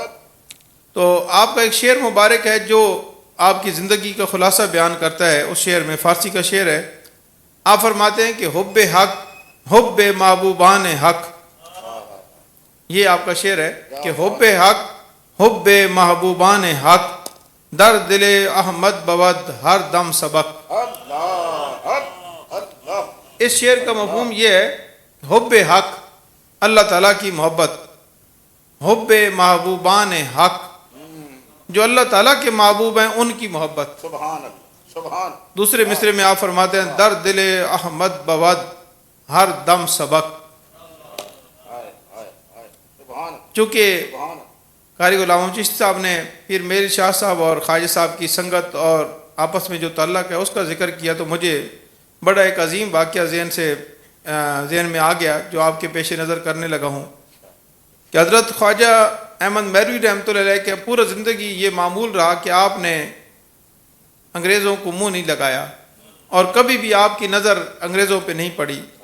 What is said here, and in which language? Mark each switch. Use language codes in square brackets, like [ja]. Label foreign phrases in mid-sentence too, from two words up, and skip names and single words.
[ur] تو آپ کا ایک شعر مبارک ہے جو آپ کی زندگی کا خلاصہ بیان کرتا ہے۔ اس شعر میں، فارسی کا شعر ہے، آپ فرماتے ہیں کہ [fa] حب حق حب محبوبان حق، [ur] یہ آپ کا شعر ہے کہ [fa] حب حق حب محبوبان حق، در دل احمد بود ہر دم سبق۔ [ar] اللہ اللہ [ur] اس شعر کا مفہوم یہ ہے، [fa] حب حق [ur] اللہ تعالیٰ کی محبت، [fa] حب محبوبان حق [ur] جو اللہ تعالیٰ کے محبوب ہیں ان کی محبت۔ [ar] سبحان اللہ سبحان [ur] دوسرے مصرے میں آپ فرماتے ہیں، [fa] در دل احمد بود ہر دم سبق۔ [ur] ہائے ہائے ہائے سبحان چونکہ سبحان قاری غلام چشتی صاحب نے پیر میر شاہ صاحب اور خواجہ صاحب کی سنگت اور آپس میں جو تعلق ہے اس کا ذکر کیا، تو مجھے بڑا ایک عظیم واقعہ ذہن میں آ گیا جو آپ کے پیش نظر کرنے لگا ہوں کہ حضرت خواجہ احمد مہروی رحمۃ اللہ علیہ کے پورا زندگی یہ معمول رہا کہ آپ نے انگریزوں کو منہ نہیں لگایا اور کبھی بھی آپ کی نظر انگریزوں پہ نہیں پڑی۔